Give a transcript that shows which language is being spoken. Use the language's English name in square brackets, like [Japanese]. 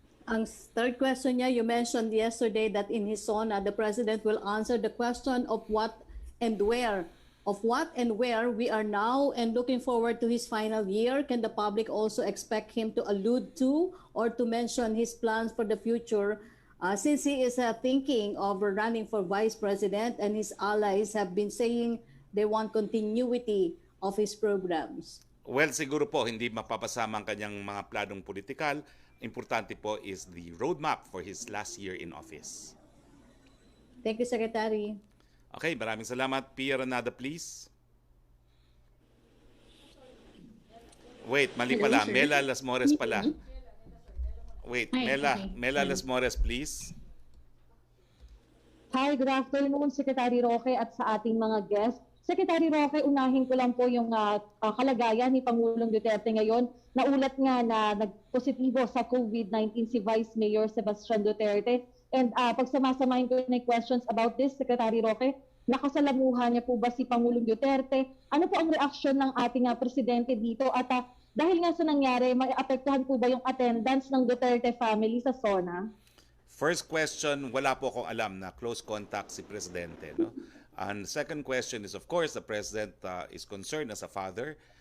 [Filipino] Ang [English] third question [Filipino] niya, [English] you mentioned yesterday that in his SONA, the President will answer the question of what and where we are now and looking forward to his final year. Can the public also expect him to allude to or to mention his plans for the future? Since he is thinking of running for vice president and his allies have been saying they want continuity of his programs. [Filipino] Well, siguro po hindi mapapasama ang kanyang mga planong politikal. Importante po [English] is the roadmap for his last year in office. Thank you, Secretary. [Filipino] Okay, maraming salamat. Pia Ranada, please. Wait, mali pala. Mela Las Mores pala. [English] Wait, Mela Las Mores, please. Hi, good afternoon, Secretary Roque [Filipino] at sa ating mga [English] guests. [Filipino] Secretary Roque, unahin ko lang po yung kalagayan ni Pangulong Duterte ngayon. Naulat nga na nagpositibo sa COVID-19 si Vice Mayor Sebastian Duterte. [English] And [Filipino] pagsamasamahin ko na [English] questions about this, [Filipino] Secretary Roque, nakasalamuhan niya po ba si Pangulong Duterte? Ano po ang reaksyon ng ating presidente dito? At dahil nga sa nangyari, may apektuhan po ba yung attendance ng Duterte family sa SONA? [English] First question, [Filipino] wala po akong alam na [English] close contact [Filipino] si Presidente. No? [English] And second question is, of course, the President is concerned as a father.